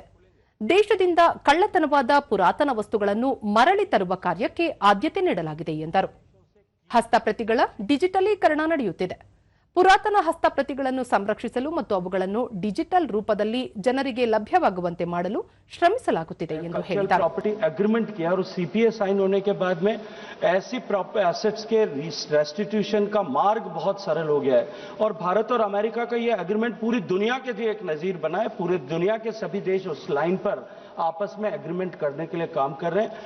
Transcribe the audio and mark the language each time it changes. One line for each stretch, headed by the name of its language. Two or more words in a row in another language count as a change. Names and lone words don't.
Kannada: ದೇಶದಿಂದ ಕಳ್ಳತನವಾದ ಪುರಾತನ ವಸ್ತುಗಳನ್ನು ಮರಳಿ ತರುವ ಕಾರ್ಯಕ್ಕೆ ಆದ್ಯತೆ ನೀಡಲಾಗಿದೆ ಎಂದರು. ಹಸ್ತಪ್ರತಿಗಳ ಡಿಜಿಟಲೀಕರಣ ನಡೆಯುತ್ತಿದೆ. ಪುರಾತನ ಹಸ್ತಪ್ರತಿಗಳನ್ನು ಸಂರಕ್ಷಿಸಲು ಮತ್ತು ಅವುಗಳನ್ನು ಡಿಜಿಟಲ್ ರೂಪದಲ್ಲಿ ಜನರಿಗೆ ಲಭ್ಯವಾಗುವಂತೆ ಮಾಡಲು ಶ್ರಮಿಸಲಾಗುತ್ತಿದೆ ಎಂದು ಹೇಳಿದರು.
English: property agreement
Hindi: किया और सीपीए साइन होने के बाद में ऐसी एसेट्स के रेस्टिट्यूशन का मार्ग बहुत सरल हो गया है और भारत और अमेरिका का ये एग्रीमेंट पूरी दुनिया के लिए एक नजीर बना है. पूरे दुनिया के सभी देश उस लाइन पर आपस में एग्रीमेंट करने के लिए काम कर रहे हैं.